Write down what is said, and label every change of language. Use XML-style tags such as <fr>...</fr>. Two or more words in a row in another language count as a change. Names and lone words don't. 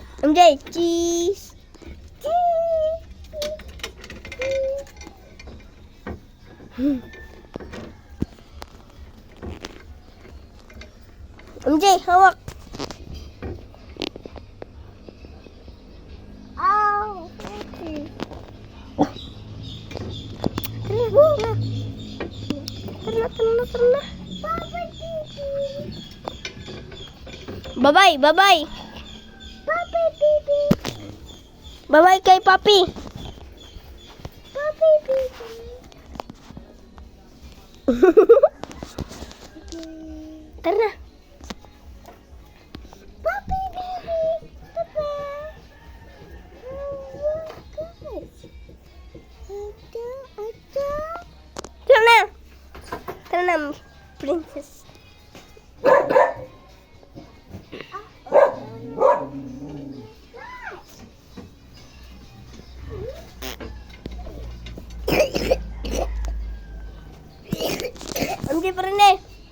<tl>MJ, cheese. MJ, hawak.</tl> <en>Oh, okay.</en> <tl>Tara. Papa Bibi.</tl> <en>Bye-bye, bye-bye.</en> <tl>Papa Bibi. Bye-bye kay Papi. Papa Bibi. Tara na. Papa Bibi. Papa. Oh, Ada. Tara na, princess. MJ pa rin eh.</tl>